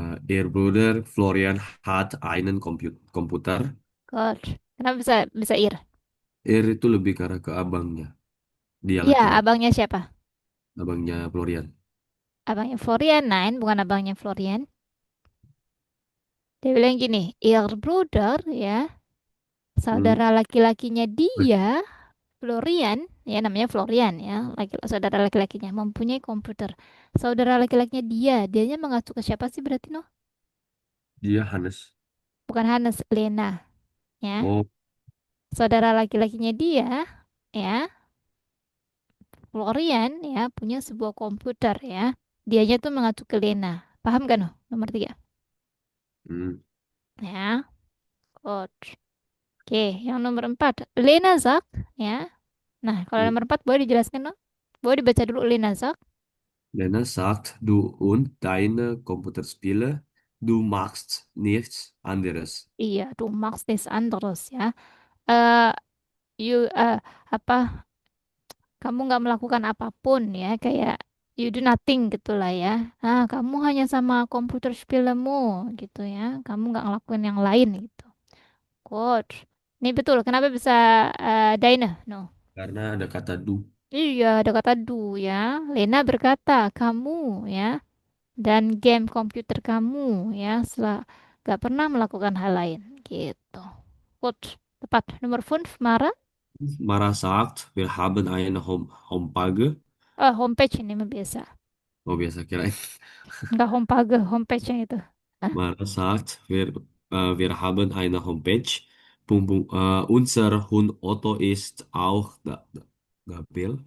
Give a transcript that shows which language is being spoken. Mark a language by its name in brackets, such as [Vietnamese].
[German] Ihr Bruder Florian hat einen Komputer. [English] Good. [Indonesian] Kenapa bisa Ir? Ir itu lebih ke arah ke abangnya. Dia Iya, laki-laki. abangnya siapa? Abangnya Florian. Abangnya Florian, Nine, bukan abangnya Florian. Dia bilang gini, [German] Ir Bruder [Indonesian] ya, Hmm. saudara laki-lakinya dia, Florian, ya namanya Florian ya, saudara laki-lakinya mempunyai komputer. Saudara laki-lakinya dianya mengacu ke siapa sih berarti no? Dia Hannes. Bukan Hannes, Lena, ya. Oh, Saudara laki-lakinya dia, ya, Florian ya punya sebuah komputer ya. Dianya tuh mengacu ke Lena. Paham kan no? Nomor 3. hmm. Ya, good. Oke, yang nomor 4, Lena Zak, ya. Nah, kalau Iya. nomor 4 boleh dijelaskan no? Boleh dibaca dulu Lena Zak. [German] Lena sagt, du und deine Computerspiele, du machst nichts anderes. [Indonesian] Iya, [German] du machst nichts anderes [Indonesian] ya. Eh, [English] you [Indonesian] apa kamu nggak melakukan apapun ya, kayak [English] you do nothing [Indonesian] gitulah ya. Nah, kamu hanya sama komputer filmmu gitu ya. Kamu nggak ngelakuin yang lain gitu. [English] Good. [Indonesian] Ini betul. Kenapa bisa Daina? No. Karena ada kata do. Iya, ada kata do ya. Lena berkata, kamu ya, dan game komputer kamu ya, setelah gak pernah melakukan hal lain gitu. [English] Good. [Indonesian] Tepat. Nomor 5, Mara. [German] Mara sagt, wir haben eine Homepage. [Indonesian] Homepage ini mah biasa. Oh, biasa kirain. Enggak homepage, homepage yang itu. Ah, [German] Mara sagt, wir haben eine Homepage. Unser Hund Otto ist auch dabei.